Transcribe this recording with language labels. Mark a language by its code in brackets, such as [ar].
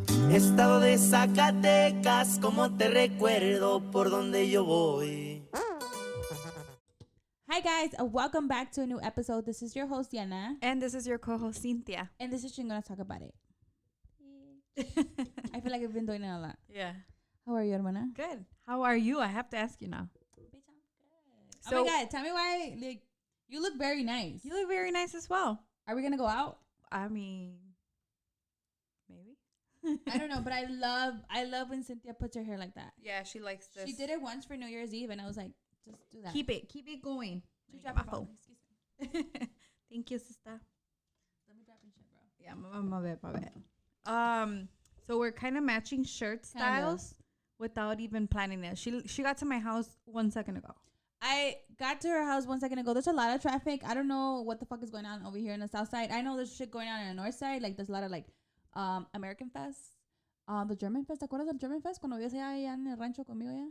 [es] Estado de Zacatecas, como te recuerdo por donde yo voy. [en] Hi guys, welcome back to a new episode. This is your host Diana. And this is your co-host Cyntia. And this is Chingonas Talk About It. I feel like I've been doing it a lot. Yeah. How are you, hermana? Good. How are you? I have to ask you now. Bitch, I'm good. So, oh my god, tell me why you look very nice. You look very nice as well. Are we gonna go out? I mean, maybe. I don't know, but I love when Cynthia puts her hair like that. Yeah, she likes this. She did it once for New Year's Eve and I was like, just do that. Keep it going. Drop your phone. Excuse me. Thank you, sister. Let me drop your shit, bro. Yeah, my bad. So we're kind of matching shirt styles without even planning it. She got to my house 1 second ago. I got to her house 1 second ago. There's a lot of traffic. I don't know what the fuck is going on over here in the south side. I know there's shit going on in the north side. Like, there's a lot of, like, American Fest. [es] The German Fest. ¿Te acuerdas del German Fest? Cuando vivías allá en el rancho conmigo ya?